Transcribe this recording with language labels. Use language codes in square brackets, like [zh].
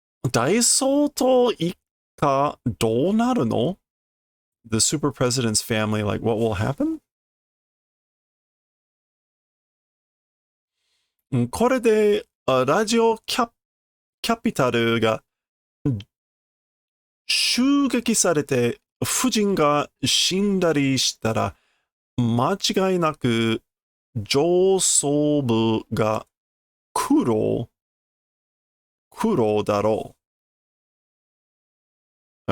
[ja] 大相当一家どうなるの? [en] The super president's family, like, what will happen? [ja] これでラジオキャピタルが襲撃されて夫人が死んだりしたら間違いなく上層部が苦労だろう.